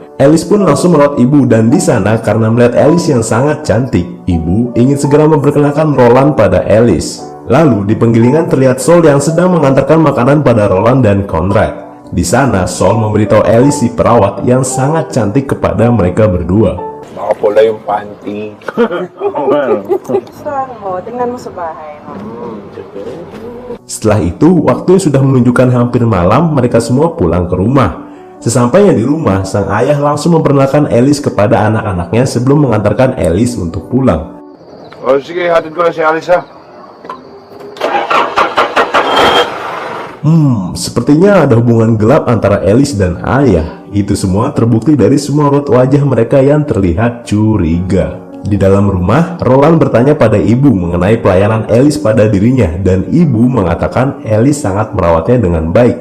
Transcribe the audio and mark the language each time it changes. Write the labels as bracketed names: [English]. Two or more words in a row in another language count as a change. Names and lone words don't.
[Indonesian] Elis pun langsung merawat ibu dan di sana karena melihat Elis yang sangat cantik, ibu ingin segera memperkenalkan Roland pada Elis. Lalu di penggilingan terlihat Sol yang sedang mengantarkan makanan pada Roland dan Konrad. Di sana, Sol memberitahu Elis si perawat yang sangat cantik kepada mereka berdua. [Filipino] Nakapula yung panty. Saan mo? Tingnan mo sa bahay mo. [Indonesian] Setelah itu, waktu yang sudah menunjukkan hampir malam, mereka semua pulang ke rumah. Sesampainya di rumah, sang ayah langsung memperkenalkan Elis kepada anak-anaknya sebelum mengantarkan Elis untuk pulang. [Filipino] O sige, hatid ko na si Alisa. [Indonesian] Sepertinya ada hubungan gelap antara Alice dan ayah. Itu semua terbukti dari semua raut wajah mereka yang terlihat curiga. Di dalam rumah, Roland bertanya pada ibu mengenai pelayanan Alice pada dirinya, dan ibu mengatakan Alice sangat merawatnya dengan baik.